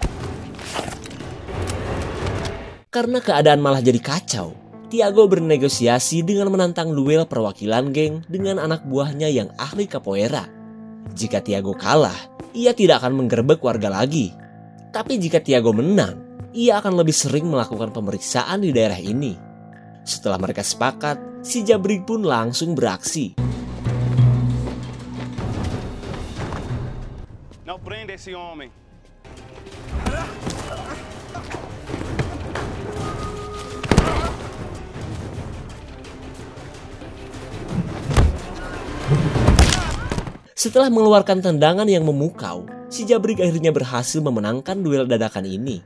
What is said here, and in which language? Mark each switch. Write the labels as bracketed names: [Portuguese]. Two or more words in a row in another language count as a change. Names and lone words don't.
[Indonesian] Karena keadaan malah jadi kacau, Tiago bernegosiasi dengan menantang duel perwakilan geng dengan anak buahnya yang ahli capoeira. Jika Tiago kalah, ia tidak akan menggerebek warga lagi. Tapi jika Tiago menang, ia akan lebih sering melakukan pemeriksaan di daerah ini. Setelah mereka sepakat, si Jabrik pun langsung beraksi. [Portuguese] não prenda esse homem. [Indonesian] Setelah mengeluarkan tendangan yang memukau, si Jabrik akhirnya berhasil memenangkan duel dadakan ini.